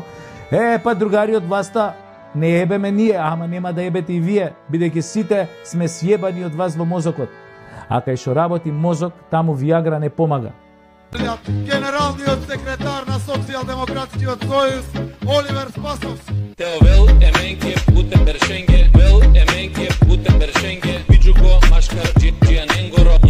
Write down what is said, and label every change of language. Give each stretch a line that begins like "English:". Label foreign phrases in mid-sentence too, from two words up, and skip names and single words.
Macedonian: Па другари од власта, не ебеме ние, ама нема да ебете и вие, бидејќи сите сме сјебани од вас во мозокот. А кај што работи мозок, таму Виагра не помага. Генералниот секретар на Социјалдемократскиот сојуз Оливер Спасовски.
Romany: Теовел еменке путем бершенге, вел еменке путем бершенге, биџуко машкар џијаненгор